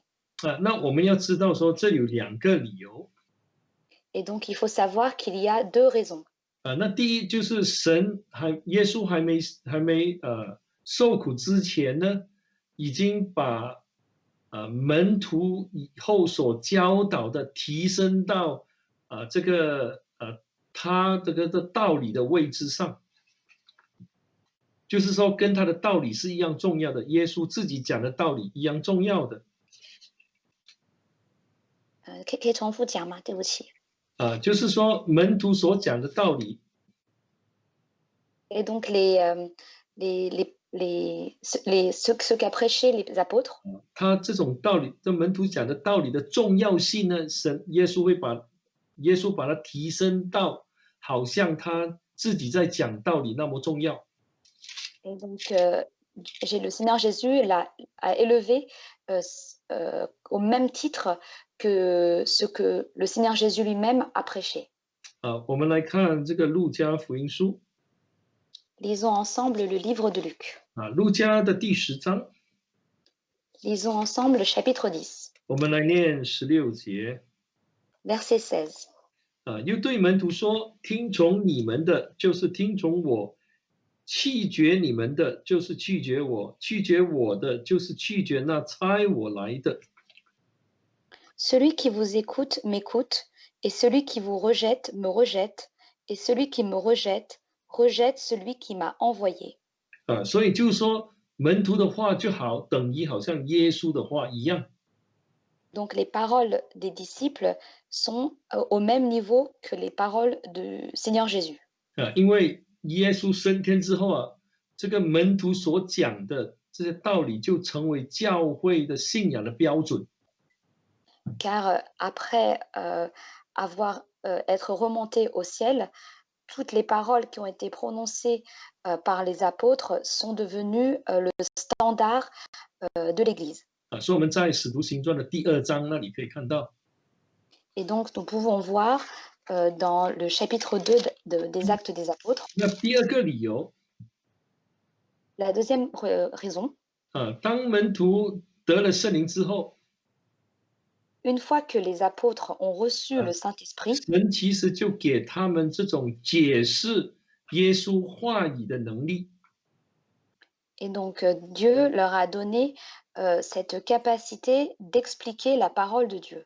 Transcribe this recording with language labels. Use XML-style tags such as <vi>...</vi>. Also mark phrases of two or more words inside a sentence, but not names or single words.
<zh>那我们要知道说，这有2个理由。</zh> <fr>Et donc, il faut savoir qu'il y a deux raisons.</fr> <zh>那第一就是耶稣还没受苦之前呢，已经把门徒以后所教导的提升到这个他这个的道理的位置上，就是说跟他的道理是一样重要的，耶稣自己讲的道理一样重要的。可以重复讲吗？对不起。就是说门徒所讲的道理。</zh> <fr>Et donc, ce qu'a prêché les apôtres,</fr> <zh>他这种道理，这门徒讲的道理的重要性呢，耶稣把它提升到好像他自己在讲道理那么重要。</zh> <fr>et donc, le Seigneur Jésus a élevé au même titre que ce que le Seigneur Jésus lui-même a prêché.</fr> <zh>我们来看这个路加福音书。</zh> <fr>Lisons ensemble le livre de Luc.</fr> <zh>路加的第10章。</zh> <fr>Lisons ensemble le chapitre 10.</fr> <zh>我们来念16节。</zh> <fr>Verset 16.</fr> <zh>又对门徒说：“听从你们的，就是听从我；弃绝你们的，就是拒绝我；拒绝我的，就是拒绝那差我来的。”</zh> <fr>Celui qui vous écoute m'écoute, et celui qui vous rejette me rejette, et celui qui me rejette rejette celui qui m'a envoyé.</fr> <zh>所以就是说，门徒的话就等于好像耶稣的话一样。</zh> <fr>Donc les paroles des disciples sont au même niveau que les paroles du Seigneur Jésus.</fr> <zh>因为耶稣升天之后这个门徒所讲的这些道理就成为教会的信仰的标准。</zh> <fr>Car après être remonté au ciel, toutes les paroles qui ont été prononcées par les apôtres sont devenues le standard de l'Église.</fr> <zh>所以我们在使徒行传的第2章那里可以看到。</zh> <fr>Et donc nous pouvons voir dans le chapitre 2 des Actes des Apôtres.</fr> <zh>那第2个理由。</zh> <fr>La deuxième raison.</fr> <zh>当门徒得了圣灵之后，</zh> <fr>une fois que les apôtres ont reçu 啊， le Saint-Esprit,</fr> <zh>神其实就给他们这种解释耶稣话语的能力。</zh> <fr>et donc Dieu leur a donné cette capacité d'expliquer la parole de Dieu.</fr>